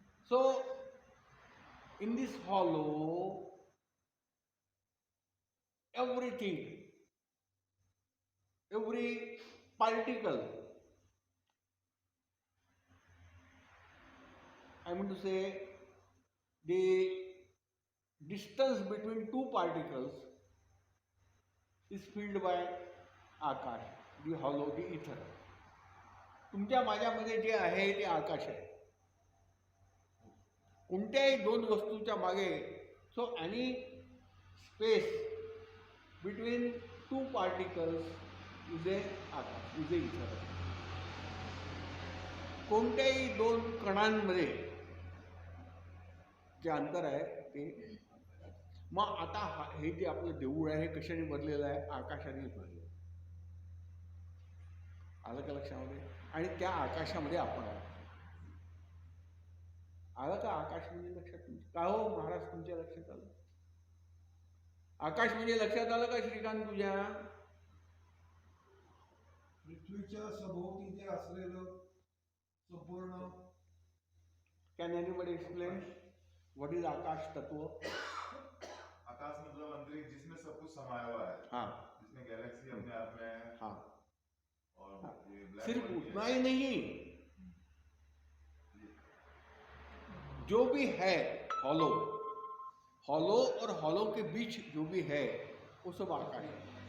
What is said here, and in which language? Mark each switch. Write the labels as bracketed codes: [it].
[en] So in this hollow, everything, every particle, I mean to say, the distance between two particles is filled by akash, the hollow, the ether. [mr] तुमच्या माझ्यामध्ये जे आहे ते आकाश आहे. कोणत्याही दोन वस्तूच्या मागे, [en] So any space between two particles is a akash, is a ether. [mr] कोणत्याही दोन कणांमध्ये जे अंतर आहे ते. मग आता हे जे आपलं देऊळ आहे हे कशाने भरलेलं आहे? आकाशाने भरलेलं. आलं का लक्षामध्ये? आणि त्या आकाशामध्ये आपण आहोत. आलं का? आकाश म्हणजे लक्षात तुमच्या का हो महाराज, तुमच्या लक्षात आलं? आकाश म्हणजे लक्षात आलं का श्रीकांत तुझ्या? पृथ्वीच्या सभोवती जे असलेलं संपूर्ण. [en] Can anybody explain what is akash tattva? [hi] आकाश मतलब अंतरिक्ष जिसमें सब कुछ समाया हुआ है. हाँ. जिसमें गैलेक्सी अपने आप में है. हाँ. और ये ब्लैक सिर्फ होल उतना ही नहीं, जो भी है हॉलो, हॉलो और हॉलो के बीच जो भी है वो सब आकाश है.